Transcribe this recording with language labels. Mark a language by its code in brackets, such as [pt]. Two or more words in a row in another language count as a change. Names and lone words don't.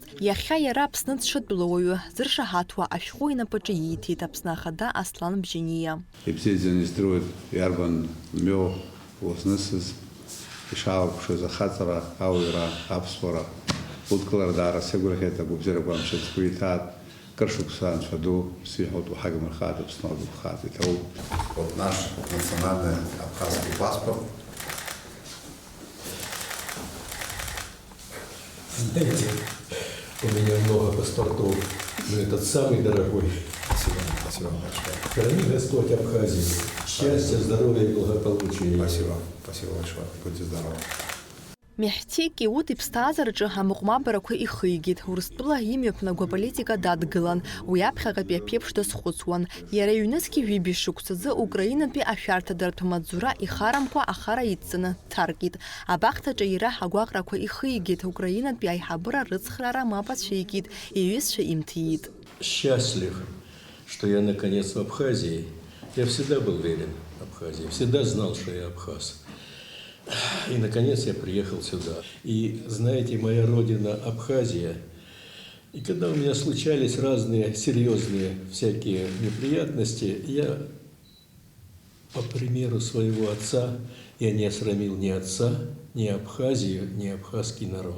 [ab] Иахьа иара Аԥсны дшатәыла уаҩы зыршаҳаҭуа ашәҟәы инапаҿы ииҭеит Аԥсны Ахада Аслан Мжьаниа. Мьо узнысыз ишаалԥшыз ахаҵара, ауаҩра, аԥсуара удкылардаара сигәырӷьеит агәабзиарақәа амшьацқәа иҭаат кыршықәса анцәа ду сиҳәоит уҳагмырхааит Аԥсны агәыԥхааит иҭоуп. [ru] Вот наш национальный абхазский паспорт. Знаете, у меня много паспортов, но этот самый дорогой. Спасибо, спасибо большое. Храни Господь Абхазию. Счастья, здоровья и благополучия. Спасибо, спасибо большое. Будьте здоровы. [ab] Меҳди Киут иԥсҭазаараҿы амыҟәмабарақәа ихигеит. Урыстәыла имҩаԥнагоу аполитика дадгылан, уи аԥхьаҟатәи аԥеиԥш дазхәыцуан. Иара ҩнызқьи ҩынтәи шықәсазы Украинатәи ашәарҭадаратә маҵзура ихарамкәа ахара идҵаны дҭаркит. Абахҭаҿы иара агәаҟрақәа ихигеит, Украинатәи аиҳабыра рыцхраара мап ацәикит, иҩызцәа имҭиит. [ru] Счастлив, что я наконец в Абхазии. Я всегда был верен Абхазии, всегда знал, что я абхаз. И, наконец, я приехал сюда. И, знаете, моя родина Абхазия. И когда у меня случались разные серьезные всякие неприятности, я, по примеру своего отца, я не осрамил ни отца, ни Абхазию, ни абхазский народ.